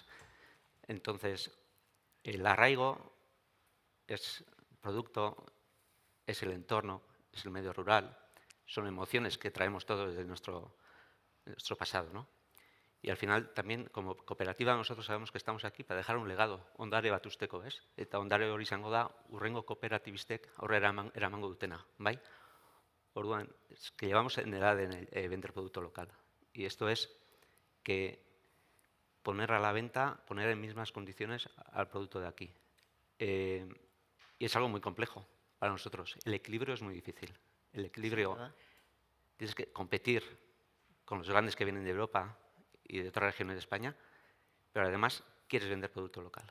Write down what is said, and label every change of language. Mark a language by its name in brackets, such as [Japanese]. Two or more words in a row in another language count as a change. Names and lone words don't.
[Spanish] Entonces, el arraigo es producto, es el entorno, es el medio rural, son emociones que traemos todos desde nuestro pasado, ¿no? Y al final también como cooperativa nosotros sabemos que estamos aquí para dejar un legado, [Basque] ondare bat usteko, ez? Eta ondare hori izango da hurrengo kooperatibistek aurrera eramango dutena, bai? Orduan, [Spanish] es que llevamos en el ADN vender producto local. Y esto es que poner a la venta, poner en mismas condiciones al producto de aquí. Y es algo muy complejo para nosotros. El equilibrio es muy difícil. El equilibrio, tienes que competir con los grandes que vienen de Europa y de otras regiones de España, pero además quieres vender producto local.